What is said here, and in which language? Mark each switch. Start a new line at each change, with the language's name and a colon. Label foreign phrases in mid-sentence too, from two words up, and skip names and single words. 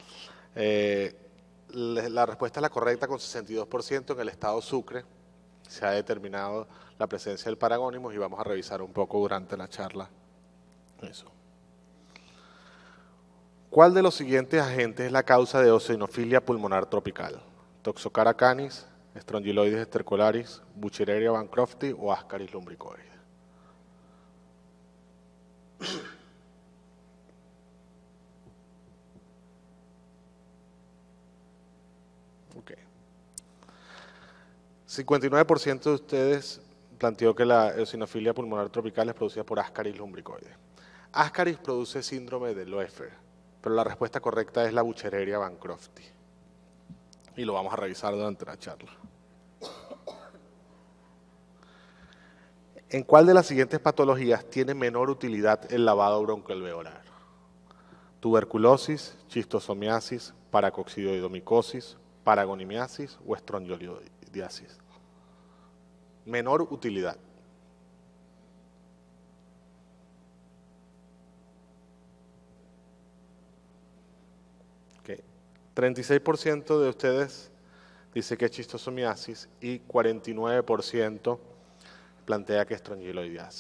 Spanish: La respuesta es la correcta con 62%. En el estado Sucre se ha determinado la presencia del paragónimo y vamos a revisar un poco durante la charla eso. ¿Cuál de los siguientes agentes es la causa de eosinofilia pulmonar tropical? Toxocara canis, Strongyloides stercolaris, Buchereria bancrofti o Ascaris lumbricoides. Okay. 59% de ustedes planteó que la eosinofilia pulmonar tropical es producida por Ascaris lumbricoides. Ascaris produce síndrome de Loeffler, pero la respuesta correcta es la Buchereria bancrofti. Y lo vamos a revisar durante la charla. ¿En cuál de las siguientes patologías tiene menor utilidad el lavado broncoalveolar? Tuberculosis, chistosomiasis, paracoccidioidomicosis, paragonimiasis o estrongiolidiasis. Menor utilidad. Okay. 36% de ustedes dice que es chistosomiasis y 49% plantea que es estrongiloidiasis.